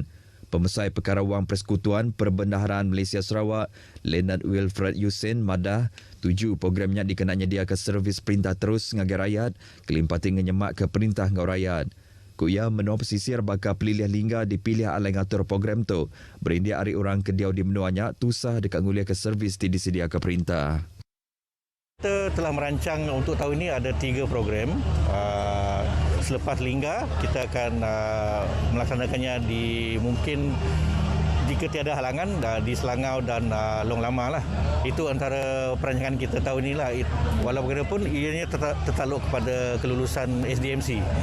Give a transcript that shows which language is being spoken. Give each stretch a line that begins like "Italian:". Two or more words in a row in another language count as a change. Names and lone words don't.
Iban: Pemesai Perkara Wang Persekutuan Perbendaharaan Malaysia Sarawak Leonard Wilfred Yusin madah tuju programnya dikena nyedia ke servis perintah terus ngagai rakyat kelimpah tinggal nyemak ke perintah ngau rakyat. Kuya menua pesisir bakal pelilih lingga dipilih alai ngatur program tu. Berindia hari orang kediau di menuanya tusah dekat ngulia ke servis disedia ke perintah.
Malay: Kita telah merancang untuk tahun ini ada 3 program. Selepas lingga kita akan melaksanakannya di mungkin jika tiada halangan di Selangau dan Long Lama lah. Itu antara perancangan kita tahun ini lah. Walaupun ianya tertakluk kepada kelulusan SDMC.